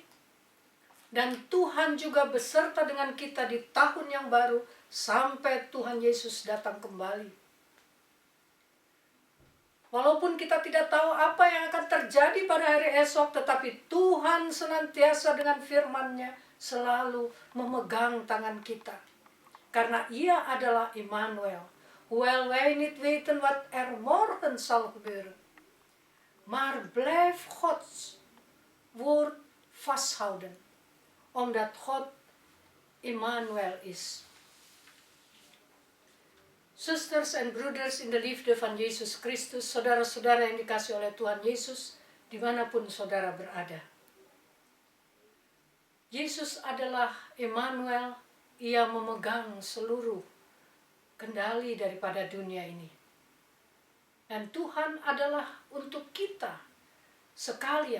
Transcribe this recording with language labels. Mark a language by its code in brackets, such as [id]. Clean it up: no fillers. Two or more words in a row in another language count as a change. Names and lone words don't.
[id] Dan Tuhan juga beserta dengan kita di tahun yang baru sampai Tuhan Yesus datang kembali. Walaupun kita tidak tahu apa yang akan terjadi pada hari esok, tetapi Tuhan senantiasa dengan firman-Nya selalu memegang tangan kita. Karena Ia adalah Immanuel. [nl] Hoewel wij niet weten wat morgen zal gebeuren. Maar blijf Gods woord vasthouden. Omdat God Immanuel is. Zusters en broeders in de liefde van Yesus Christus, [id] saudara-saudara yang dikasihi oleh Tuhan Yesus, dimanapun saudara berada. Yesus adalah Immanuel, Ia memegang seluruh kendali daripada dunia ini. Dan Tuhan adalah untuk kita sekalian.